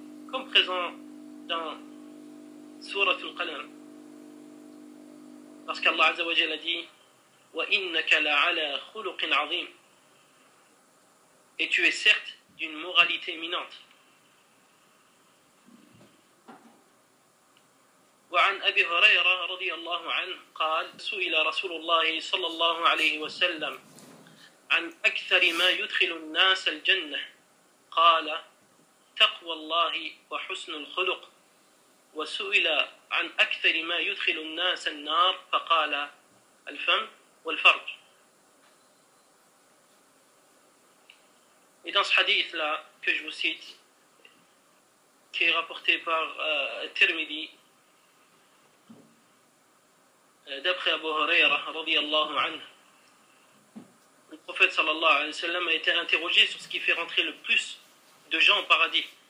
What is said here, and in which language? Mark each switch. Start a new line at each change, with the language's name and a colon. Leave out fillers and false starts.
French: Comme présent dans Surat al-Qalam. Parce qu'Allah Azza wa Jalla a dit:
Arabic: Wa innaka la'ala khuluqin azim.
French: Et tu es certes d'une moralité éminente.
Arabic: وعن أبي هريرة رضي الله عنه قال سئل رسول الله صلى الله عليه وسلم عن أكثر ما يدخل الناس الجنة قال تقوى الله وحسن الخلق وسئل عن أكثر ما يدخل الناس النار فقال الفم والفرج.
French: Et dans ce hadith-là, que je vous cite, qui est rapporté par Tirmidhi, d'après Abu Huraira, radiyallahu anhu, le prophète sallallahu alayhi wa sallam a été interrogé sur ce qui fait rentrer le plus de gens au paradis.